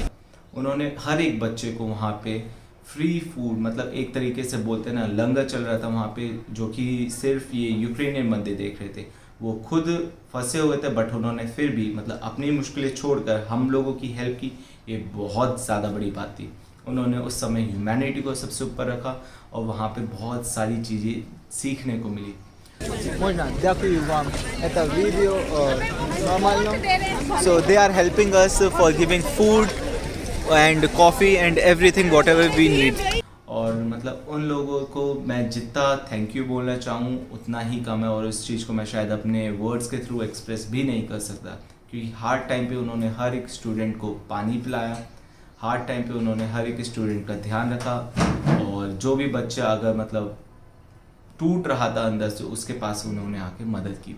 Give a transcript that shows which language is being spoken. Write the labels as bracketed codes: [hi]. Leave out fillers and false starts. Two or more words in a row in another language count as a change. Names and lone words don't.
[hi] उन्होंने हर एक बच्चे को वहाँ पे [en] free food, [hi] मतलब एक तरीके से बोलते हैं ना, लंगर चल रहा था वहाँ पे, जो कि सिर्फ ये यूक्रेनियन बंदे देख रहे थे। वो खुद फंसे हुए थे, बट उन्होंने फिर भी मतलब अपनी मुश्किलें छोड़कर हम लोगों की हेल्प की। ये बहुत ज़्यादा बड़ी बात थी। उन्होंने उस समय ह्यूमैनिटी को सबसे ऊपर रखा और वहाँ पे बहुत सारी चीज़ें सीखने को मिली। [ru] Можно, [uk] дякую вам. [ru] Это видео нормально. [en] So they are helping us for giving food and coffee and everything whatever we need. [hi] और मतलब उन लोगों को मैं जितना [en] thank you [hi] बोलना चाहूँ उतना ही कम है, और उस चीज़ को मैं शायद अपने वर्ड्स के [en] through express [hi] भी नहीं कर सकता, क्योंकि [en] hard time [hi] पे उन्होंने हर एक स्टूडेंट को पानी पिलाया, [en] hard time [hi] पे उन्होंने हर एक स्टूडेंट का ध्यान रखा, और जो भी बच्चा अगर मतलब टूट रहा था अंदर से, उसके पास उन्होंने आके मदद की।